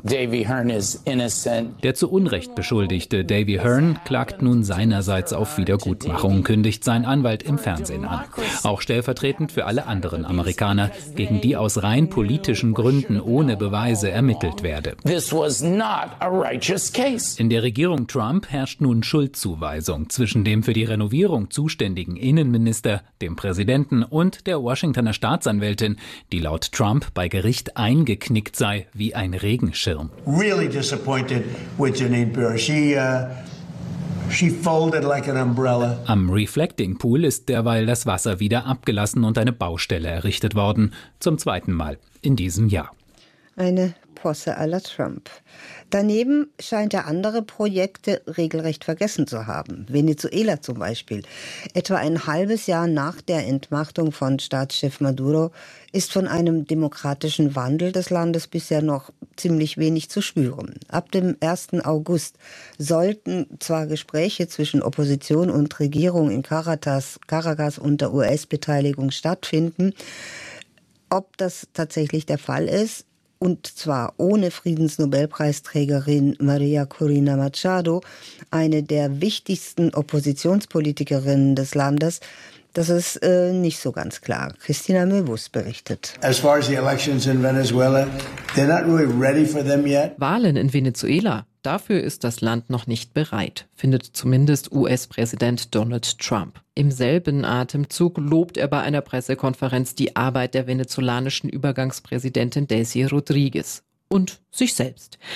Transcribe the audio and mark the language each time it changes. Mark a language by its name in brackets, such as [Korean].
[English] Davy Hearn is innocent. [German] Der zu Unrecht beschuldigte Davy Hearn klagt nun seinerseits auf Wiedergutmachung, kündigt sein Anwalt im Fernsehen an. Auch stellvertretend für alle anderen Amerikaner, gegen die aus rein politischen Gründen ohne Beweise ermittelt werde. [English] This was not a righteous case. [German] In der Regierung Trump herrscht nun Schuldzuweisung zwischen dem für die Renovierung zuständigen Innenminister, dem Präsidenten und der Washingtoner Staatsanwältin, die laut Trump bei Gericht eingeknickt sei, wie ein Regenschirm. [English] Really disappointed with Jeanine Pirro. She folded like an umbrella. [German] Am Reflecting Pool ist derweil das Wasser wieder abgelassen und eine Baustelle errichtet worden. Zum zweiten Mal in diesem Jahr. Eine Posse à la Trump. Daneben scheint er andere Projekte regelrecht vergessen zu haben. Venezuela zum Beispiel. Etwa ein halbes Jahr nach der Entmachtung von Staatschef Maduro ist von einem demokratischen Wandel des Landes bisher noch ziemlich wenig zu spüren. Ab dem 1. August sollten zwar Gespräche zwischen Opposition und Regierung in Caracas unter US-Beteiligung stattfinden. Ob das tatsächlich der Fall ist, und zwar ohne Friedensnobelpreisträgerin Maria Corina Machado, eine der wichtigsten Oppositionspolitikerinnen des Landes, das ist nicht so ganz klar. Christina Möwus berichtet. [English] As far as the elections in Venezuela, they're not really ready for them yet. [German] Wahlen in Venezuela, dafür ist das Land noch nicht bereit, findet zumindest US-Präsident Donald Trump. Im selben Atemzug lobt er bei einer Pressekonferenz die Arbeit der venezolanischen Übergangspräsidentin Delcy Rodriguez und sich selbst.